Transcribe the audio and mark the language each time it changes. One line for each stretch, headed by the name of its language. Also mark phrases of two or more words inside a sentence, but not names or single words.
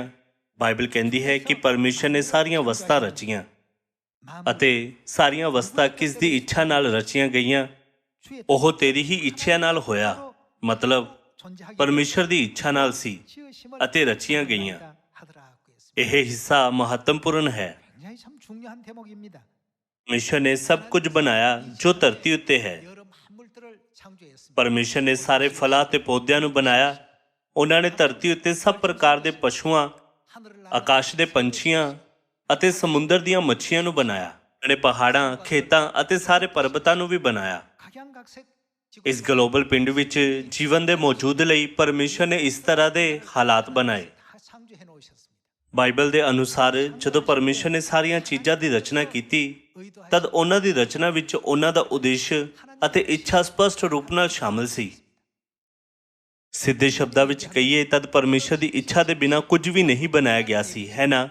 Punjabi: ਬਾਈਬਲ ਕਹਿੰਦੀ ਹੈ ਕਿ ਪਰਮੇਸ਼ਰ ਨੇ ਸਾਰੀਆਂ ਵਸਤਾਂ ਰਚੀਆਂ ਅਤੇ ਸਾਰੀਆਂ ਵਸਤਾਂ ਕਿਸ ਦੀ ਇੱਛਾ ਨਾਲ ਰਚੀਆਂ ਗਈਆਂ? ਉਹ ਤੇਰੀ ਹੀ ਇੱਛਾ ਨਾਲ ਹੋਇਆ, ਮਤਲਬ ਪਰਮੇਸ਼ਰ ਦੀ ਇੱਛਾ ਨਾਲ ਸੀ ਅਤੇ ਰਚੀਆਂ ਗਈਆਂ। ਇਹ ਹਿੱਸਾ ਮਹੱਤਵਪੂਰਨ ਹੈ।
Korean: 중요한 대목입니다.
Punjabi: ਪਰਮੇਸ਼ਰ ਨੇ ਸਭ ਕੁਝ ਬਣਾਇਆ ਜੋ ਧਰਤੀ ਉੱਤੇ ਹੈ।
Korean: 여러 만물들을 창조했습니다.
Punjabi: ਪਰਮੇਸ਼ਰ ਨੇ ਸਾਰੇ ਫਲਾਂ ਅਤੇ ਪੌਦਿਆਂ ਨੂੰ ਬਣਾਇਆ। ਉਹਨਾਂ ਨੇ ਧਰਤੀ ਉੱਤੇ ਸਭ ਪ੍ਰਕਾਰ ਦੇ ਪਸ਼ੂਆਂ,
Korean: 하늘을
Punjabi: ਆਕਾਸ਼ ਦੇ ਪੰਛੀਆਂ ਅਤੇ ਸਮੁੰਦਰ ਦੀਆਂ ਮੱਛੀਆਂ ਨੂੰ ਬਣਾਇਆ। ਉਹਨਾਂ ਨੇ ਪਹਾੜਾਂ, ਖੇਤਾਂ ਅਤੇ ਸਾਰੇ ਪਰਬਤਾਂ ਨੂੰ ਵੀ ਬਣਾਇਆ।
Korean: 각양각색
Punjabi: ਇਸ ਗਲੋਬਲ ਪਿੰਡ ਵਿੱਚ ਜੀਵਨ ਦੇ ਮੌਜੂਦ ਲਈ ਪਰਮੇਸ਼ਰ ਨੇ ਇਸ ਤਰ੍ਹਾਂ ਦੇ ਹਾਲਾਤ ਬਣਾਏ।
Korean: 다 창조해 놓으셨습니다.
Punjabi: ਬਾਈਬਲ ਦੇ ਅਨੁਸਾਰ ਜਦੋਂ ਪਰਮੇਸ਼ਰ ਨੇ ਸਾਰੀਆਂ ਚੀਜ਼ਾਂ ਦੀ ਰਚਨਾ ਕੀਤੀ ਤਦ ਉਹਨਾਂ ਦੀ ਰਚਨਾ ਵਿੱਚ ਉਹਨਾਂ ਦਾ ਉਦੇਸ਼ ਅਤੇ ਇੱਛਾ ਸਪਸ਼ਟ ਰੂਪ ਨਾਲ ਸ਼ਾਮਲ ਸੀ। ਸਿੱਧੇ ਸ਼ਬਦਾਂ ਵਿੱਚ ਕਹੀਏ ਤਦ ਪਰਮੇਸ਼ਰ ਦੀ ਇੱਛਾ ਦੇ ਬਿਨਾਂ ਕੁਝ ਵੀ ਨਹੀਂ ਬਣਾਇਆ ਗਿਆ ਸੀ, ਹੈ ਨਾ?